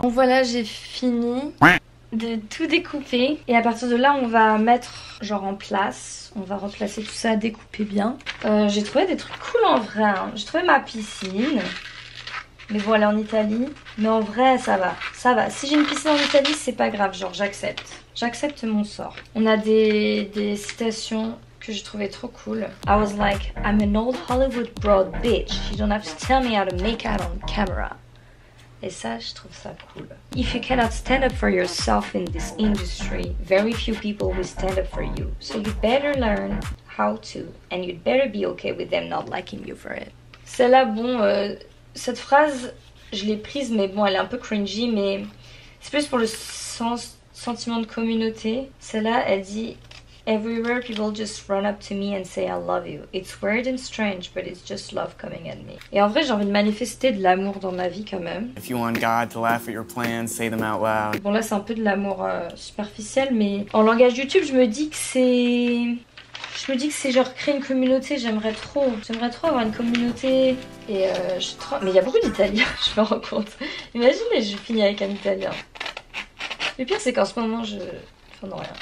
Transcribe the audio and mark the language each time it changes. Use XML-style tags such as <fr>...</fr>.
<fr>Bon voilà, j'ai fini de tout découper et à partir de là on va mettre genre en place, on va replacer tout ça, découper bien. J'ai trouvé des trucs cool en vrai, hein. J'ai trouvé ma piscine, mais bon elle est en Italie, mais en vrai ça va. Si j'ai une piscine en Italie c'est pas grave, genre j'accepte mon sort. On a des citations que j'ai trouvé trop cool.</fr> <en>I was like, I'm an old Hollywood broad bitch, you don't have to tell me how to make out on camera.</en> <fr>Et ça, je trouve ça cool.</fr> <en>If you cannot stand up for yourself in this industry, very few people will stand up for you. So you better learn how to, and you'd better be okay with them not liking you for it.</en> <fr>Celle-là, bon, cette phrase, je l'ai prise, mais bon, elle est un peu cringy, mais c'est plus pour le sentiment de communauté. Celle-là, elle dit</fr> <en>Everywhere people just run up to me and say I love you. It's weird and strange, but it's just love coming at me.</en> <fr>Et en vrai, j'ai envie de manifester de l'amour dans ma vie quand même.</fr> <en>If you want God to laugh at your plans, say them out loud.</en> <fr>Bon là, c'est un peu de l'amour superficiel, mais en langage YouTube, je me dis que c'est genre créer une communauté. J'aimerais trop avoir une communauté. Et mais il y a beaucoup d'Italiens, je me rends compte. Imaginez, je finis avec un Italien. Le pire, c'est qu'en ce moment, non, rien.</fr>